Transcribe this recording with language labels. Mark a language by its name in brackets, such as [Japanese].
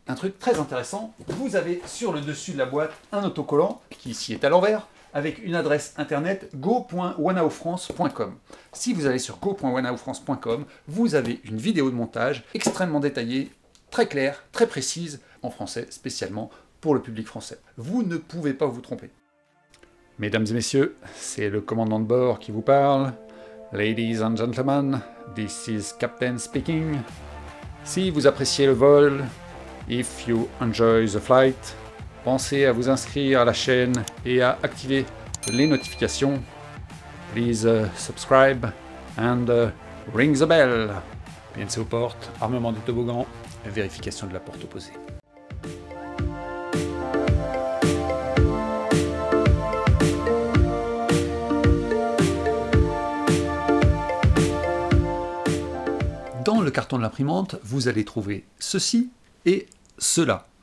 [French] Un truc très intéressant, vous avez sur le dessus de la boîte un autocollant qui ici est à l'envers avec une adresse internet go.wanaofrance.com. Si vous allez sur go.wanaofrance.com, vous avez une vidéo de montage extrêmement détaillée, très claire, très précise, en français, spécialement pour le public français. Vous ne pouvez pas vous tromper. Mesdames et messieurs, c'est le commandant de bord qui vous parle. [English] Ladies and gentlemen, this is Captain speaking. [French] Si vous appréciez le vol, [English] if you enjoy the flight, [French] pensez à vous inscrire à la chaîne et à activer les notifications. [English] Please subscribe and ring the bell. [French] PNC aux portes, armement des toboggans, vérification de la porte opposée. Dans le carton de l'imprimante, vous allez trouver ceci et cela.